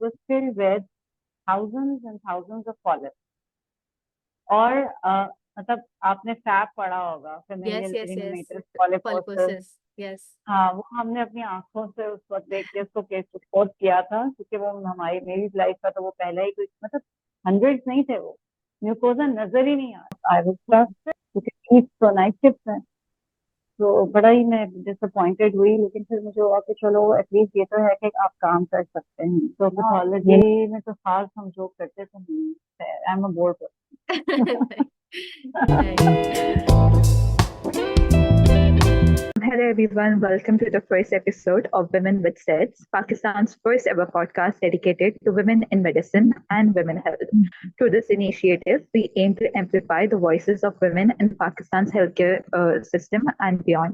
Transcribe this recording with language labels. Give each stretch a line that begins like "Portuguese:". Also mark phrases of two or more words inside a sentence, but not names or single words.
English: was filled with thousands and thousands of polyps.
Hindi: और मतलब आपने फैप पढ़ा होगा,
English: Yes, Familial, yes, yes. Adenomatous, Polyposis. Polyposis, yes.
Hindi: हाँ, वो हमने अपनी आंखों से उस वक्त देख के उसको
English: case report
Hindi: किया था, क्योंकि वो हमारी मेरी लाइफ का तो वो पहला ही कोई मतलब हंड्रेड्स नहीं थे, वो म्यूकोजा नजर ही नहीं आता।
English: I was
Hindi: क्योंकि तो
English: night shift
Hindi: है, तो बड़ा ही मैं डिसअपॉइंटेड हुई। लेकिन फिर मुझे हुआ कि चलो एटलीस्ट ये तो है कि आप काम कर सकते हैं। तो पैथोलॉजी में तो खास हम जो करते तो नहीं,
English: I am a board Hello everyone, welcome to the first episode of Women with Steths, Pakistan's first ever podcast dedicated to women in medicine and women health. Through this initiative, we aim to amplify the voices of women in Pakistan's healthcare system and beyond.